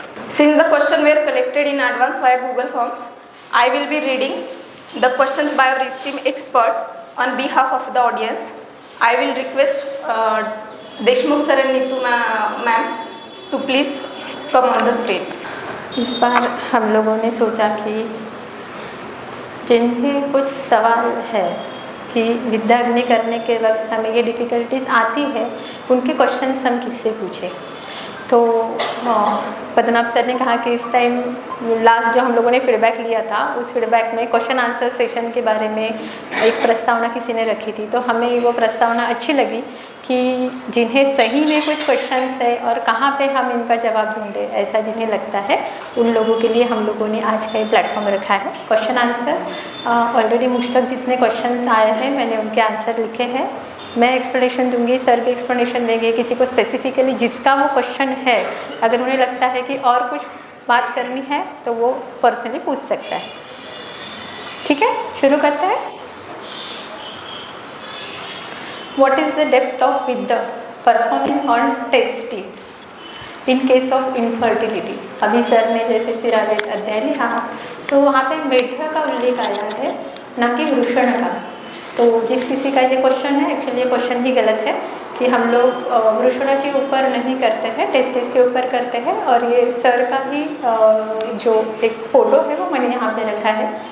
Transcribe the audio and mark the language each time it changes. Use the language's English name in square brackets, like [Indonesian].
[English] Since the questions were collected in advance via Google Forms, I will be reading the questions by our esteemed expert on behalf of the audience. I will request Deshmukh sir and Neetu ma'am to please come on the stage. [Hindi] इस बार हम लोगों ने सोचा कि जिन्हें कुछ सवाल है कि विद्याग्नि करने के वक्त हमें ये डिफ़िकल्टीज आती है, उनके क्वेश्चंस हम किससे पूछें। तो पद्मनाभ सर ने कहा कि इस टाइम लास्ट जो हम लोगों ने फीडबैक लिया था, उस फीडबैक में क्वेश्चन आंसर सेशन के बारे में एक प्रस्तावना किसी ने रखी थी। तो हमें वो प्रस्तावना अच्छी लगी कि जिन्हें सही में कुछ क्वेश्चंस है और कहाँ पे हम इनका जवाब ढूंढें, ऐसा जिन्हें लगता है उन लोगों के लिए हम लोगों ने आज का ये प्लेटफॉर्म रखा है। क्वेश्चन आंसर ऑलरेडी मुझ तक जितने क्वेश्चंस आए हैं मैंने उनके आंसर लिखे हैं। मैं एक्सप्लेनेशन दूंगी, सर भी एक्सप्लेनेशन देंगे। किसी को स्पेसिफिकली जिसका वो क्वेश्चन है, अगर उन्हें लगता है कि और कुछ बात करनी है तो वो पर्सनली पूछ सकता है। ठीक है, शुरू करते हैं। [English] What is the depth of Vidya performing on testes in case of infertility? [Hindi] अभी सर ने जैसे शिरावेद अध्याय लिखा तो वहाँ पे मेढा का उल्लेख आया है, न कि वृषण का। तो जिस किसी का ये क्वेश्चन है, एक्चुअली ये क्वेश्चन ही गलत है कि हम लोग वृषण के ऊपर नहीं करते हैं, टेस्टिस के ऊपर करते हैं। और ये सर का ही जो एक फ़ोटो है वो मैंने यहाँ पे रखा है।